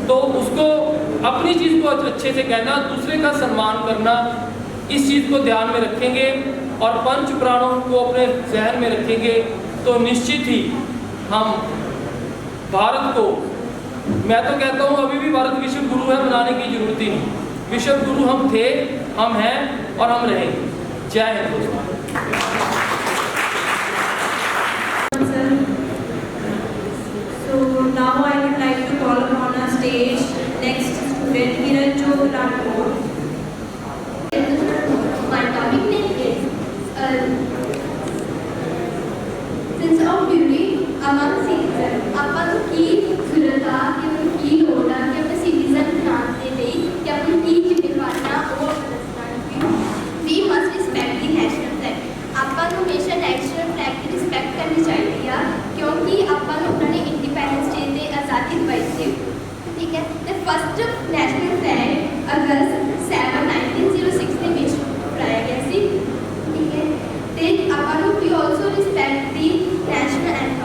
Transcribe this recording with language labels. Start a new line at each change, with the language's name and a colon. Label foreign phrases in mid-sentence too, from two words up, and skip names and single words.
Hindi: तो उसको, अपनी चीज़ को अच्छे से कहना, दूसरे का सम्मान करना, इस चीज़ को ध्यान में रखेंगे और पंच प्राणों को अपने जहन में रखेंगे तो निश्चित ही हम भारत को, मैं तो कहता हूँ अभी भी भारत विश्व गुरु है, बनाने की जरूरत ही नहीं। विश्व गुरु हम थे, हम हैं और हम रहेंगे। जय हिंद दोस्तों।
English: So now I would like to call upon our stage next student Niranjo Rathore. My topic name is sense of duty among citizens।
Punjabi: ਆਪਾਂ ਨੂੰ ਕੀ ਜ਼ਰੂਰਤ ਆ ਕਿ ਉਹਨੂੰ ਕੀ ਲੋੜ ਆ ਕਿ ਆਪਣੇ ਸਿਟੀਜ਼ਨ ਬਣਾਉਣ ਦੇ ਲਈ ਕਿ ਆਪਣੀ ਕੀ ਜ਼ਿੰਮੇਵਾਰੀਆਂ ਉਹ ਦੱਸਣ।
English: We must respect the national flag।
Punjabi: ਆਪਾਂ ਨੂੰ ਹਮੇਸ਼ਾ
English: national flag
Punjabi: ਦੀ ਰਿਸਪੈਕਟ ਕਰਨੀ ਚਾਹੀਦੀ ਆ, ਕਿਉਂਕਿ ਆਪਾਂ ਨੂੰ ਉਹਨਾਂ ਨੇ ਇੰਡੀਪੈਂਡੈਂਸ ਡੇ ਤੇ ਆਜ਼ਾਦੀ ਦਿਵਾਈ ਸੀ। ਠੀਕ ਹੈ, ਤੇ
English: first national flag
Punjabi: ਅਗਸਤ 7 1906 ਦੇ ਵਿੱਚ ਬਣਾਇਆ ਗਿਆ ਸੀ। ਠੀਕ ਹੈ, ਤੇ ਆਪਾਂ ਨੂੰ ਵੀ
English: also respect the national anthem.